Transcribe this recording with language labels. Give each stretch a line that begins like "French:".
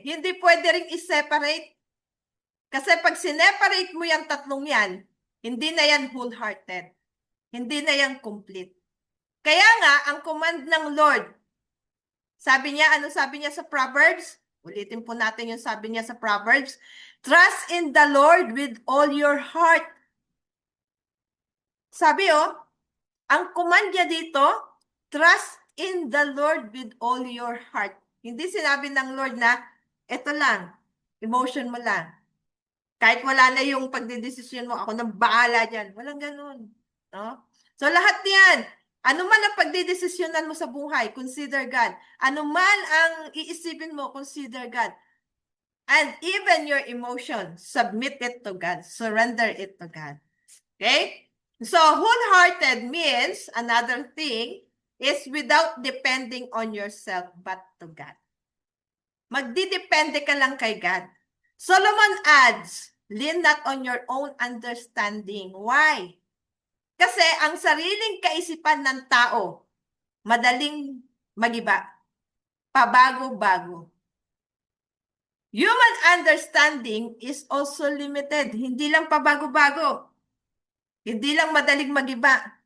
Filipino: Hindi pwede ring i-separate. Kasi pag sineparate mo yung tatlong yan, hindi na yan wholehearted. Hindi na yan complete. Kaya nga, ang command ng Lord, sabi niya, ano sabi niya sa Proverbs? Ulitin po natin yung sabi niya sa Proverbs.
English: Trust in the Lord with all your heart.
Filipino: Sabi ang
English: command
Filipino: niya dito,
English: trust in the Lord with all your heart.
Filipino: Hindi sinabi ng Lord na, eto lang, emotion mo lang. Kahit wala na yung pagdedesisyon mo, ako nang bahala dyan. Walang ganun. No? So lahat yan, ano man ang pagdedesisyonan mo sa buhay,
English: consider God.
Filipino: Ano man ang iisipin mo,
English: consider God. And even your emotion, submit it to God. Surrender it to God. Okay? So wholehearted means, another thing, is without depending on yourself but to God.
Filipino: Magdidepende ka lang kay God.
English: Solomon adds, lean not on your own understanding. Why?
Filipino: Kasi ang sariling kaisipan ng tao, madaling magiba, pabago-bago.
English: Human understanding is also limited.
Filipino: Hindi lang pabago-bago. Hindi lang madaling magiba.